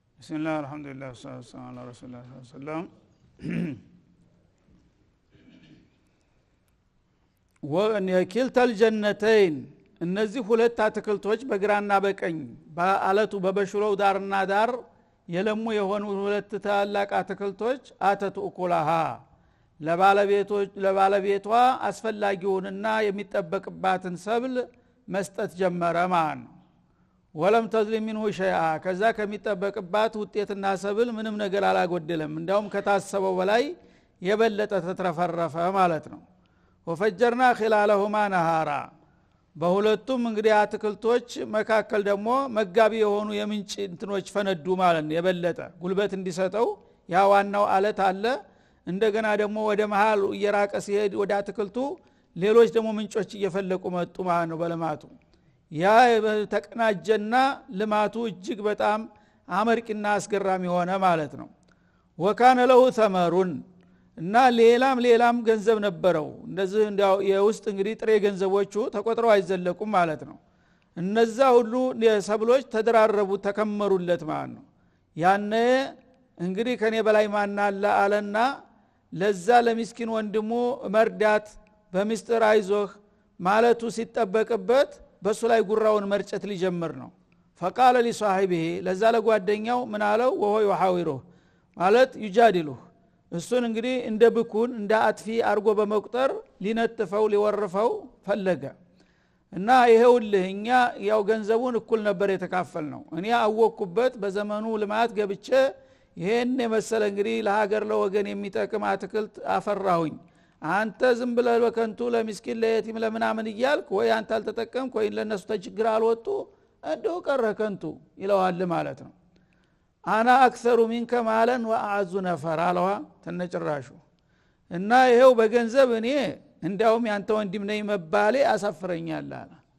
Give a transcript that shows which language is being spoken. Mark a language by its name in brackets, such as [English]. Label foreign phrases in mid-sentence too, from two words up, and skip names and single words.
[Arabic] بسم الله الحمد لله والصلاة والسلام على رسول الله صلى الله عليه وسلم وكلتا الجنتين [Amharic] እነዚህ ሁለት አትክልቶች በግራና በቀኝ በአለቱ በበሽሮው ዳርና ዳር የለሙ የሆኑ ሁለት ታላቅ አትክልቶች [Arabic] آتت أكلها [Amharic] ለባለቤቷ አስፈላጊውንና የሚጠበቅባትን ሰብል መስጠት ጀመረ ማለት ነው። [Arabic] ولم تظلم منه شيئا [Amharic] ከዛ ከሚጠበቅባት ውጤትና ሰብል ምንም ነገር አላጎደለም። እንዳውም ከታሰበው በላይ የበለጠ ተትረፈረፈ ማለት ነው። [Arabic] وفجرنا خلالهما نهارا [Amharic] በሁለቱም እንግዲህ አትክልቶች መካከል ደግሞ መጋቢ የሆኑ የምንጭ እንትኖች ፈነዱ ማለት ነው። የበለጠ ጉልበት እንዲሰጠው ያ ዋናው አለት አለ። እንደገና ደግሞ ወደ መሃል እየራቀ ሲሄድ ወደ አትክልቱ ሌሎች ደግሞ ምንጮች እየፈለቁ መጡ ማለት ነው በልማቱ። ያ ተቀናጀና ልማቱ እጅግ በጣም አመርቂና አስገራሚ ሆነ ማለት ነው። [Arabic] وكان له ثمر [Amharic] እና ሌላም ገንዘብ ነበረው። እንደዚህ እንዲያው የውስጥ እንግዲህ ጥሬ ገንዘቦቹ ተቆጥረው አይዘለቁም ማለት ነው። እነዛ ሁሉ ሰብሎች ተደራረቡ ተከመሩለት ማለት ነው። ያነ እንግዲህ ከኔ በላይ ማን አለ አለና ለዛ ለሚስኪን ወንድሙ መርዳት በሚስጥር አይዞህ ማለቱ ሲጠበቅበት በሱ ላይ ጉራውን መርጨት ሊጀምር ነው። [Arabic] فقال لصاحبه [Amharic] ለዛ ለጓደኛው ምን አለው [Arabic] وهو يحاوره [Amharic] ማለት ይጃድሉህ እሱን እንግዲህ እንደ ብኩን እንደ አጥፊ አርጎ በመቁጠር ሊነጥፈው ሊወርፈው ፈለገ። እና ይሄውልህ እኛ ያው ገንዘቡን እኩል ነበር የተካፈልነው። እኔ አወቅኩበት በዘመኑ ልማት ገብቼ ይሄን የመሰለ እንግዲህ ለሀገር ለወገን የሚጠቅም አትክልት አፈራሁኝ። አንተ ዝም ብለህ በከንቱ ለሚስኪን ለየቲም ለምናምን እያልክ ወይ አንተ አልተጠቀምክ ወይ ለነሱ ተችግር አልወጡ እንደው ቀረ ከንቱ ይለዋል ማለት ነው። [Arabic] أنا أكثر منك مالا وأعز نفرا [Amharic] አለዋ ተነጭራሹ። እና ይሄው በገንዘብ እኔ እንዳውም ያንተ ወንድም ነኝ መባሌ አሳፍረኛል አለ።